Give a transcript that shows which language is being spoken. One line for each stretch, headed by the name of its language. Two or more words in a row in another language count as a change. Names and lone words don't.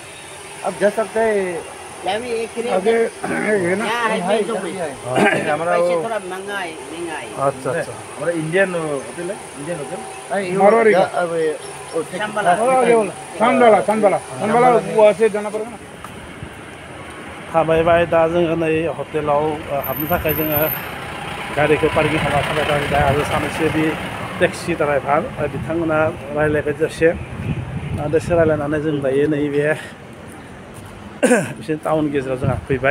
Hindi: अब जा सकता है। अभी एक किलो आगे ये ना हमारा पैसे वो थोड़ा महंगा है। अच्छा अच्छा हमारा इंडियन होटल है, इंडियन होटल। मारवाड़ी का संबला वो ऐसे जाना पड़ेगा ना।
Bodo: थाबायबाय दा जोङो नै हटेलाव हाबनो थाखाय जोङो गारिखौ पार्किं खालामना थाबाय दा आरो सानैसो बे
English: taxi driver
Bodo: बिथांमोना रायलायबाय दसे रायलायनानै जों दायो नैबे बिसोर टाउन गेजेराव जोंहा फैबाय।